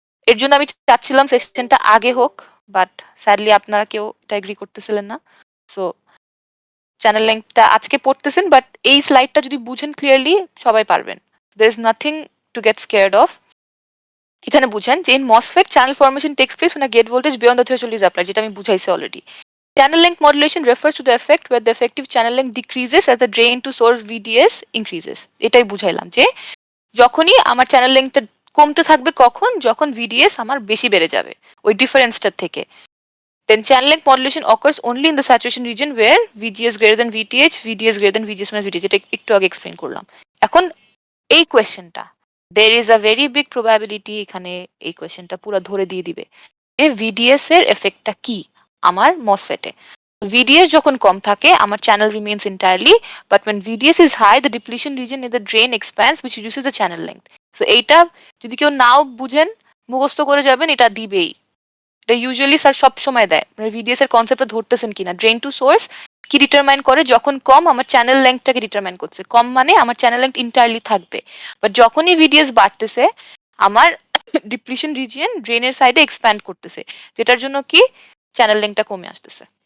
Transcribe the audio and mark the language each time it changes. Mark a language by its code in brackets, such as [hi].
[bn] এর জন্য আমি চাচ্ছিলাম সেশনটা আগে হোক, বাট স্যাডলি আপনারা কেউ এটা এগ্রি করতেছিলেন না, সো চ্যানেল লেংথটা আজকে পড়তেছেন, বাট এই স্লাইডটা যদি বুঝেন ক্লিয়ারলি সবাই পারবেন, [en] There is nothing to get scared of. [bn] এখানে বুঝেন যে [en] in MOSFET channel formation takes place when a gate voltage beyond the threshold is applied, [bn] যেটা আমি বুঝাইছি already. [en] Channel length modulation refers to the effect where the effective channel length decreases as the drain to source VDS increases. [bn] এটাই বুঝাইলাম যে যখনই আমার channel লেংথটা কমতে থাকবে কখন, যখন VDS আমার বেশি বেড়ে যাবে ওই ডিফারেন্সটার থেকে। [en] Then channel length modulation occurs only in the saturation region where VGS greater than VTH, VDS greater than VGS minus VTH, [bn] যেটা একটু আগে এক্সপ্লেইন করলাম। এখন এই কোয়েশ্চেনটা [en] there is a very big probability [bn] এখানে এই কোয়েশ্চেনটা পুরো ধরে দিয়ে দিবে যে VDS এর এফেক্টটা কি আমার মসফেটে। [en] VDS [bn] যখন কম থাকে আমার channel [en] remains entirely, but when VDS is high the depletion region in the drain expands which reduces the channel length. [bn] So এইটা যদি কেউ নাও বুঝেন মুখস্থ করে যাবেন, এটা দিবেই, এটা ইউজুয়ালি স্যার সব সময় দেয়। মানে VDS এর কনসেপ্টটা ধরতেছেন কিনা, ড্রেন টু সোর্স কি ডিটারমাইন করে, যখন কম আমার চ্যানেল লেংথটাকে ডিটারমাইন করছে, কম মানে আমার চ্যানেল লেংথ ইন্টারলি থাকবে, বাট যখনই VDS বাড়তেছে আমার ডিপ্লিশন রিজিয়ন ড্রেনের সাইডে এক্সপ্যান্ড করতেছে, যেটার জন্য কি চ্যানেল লেংথটা কমে আসতেছে।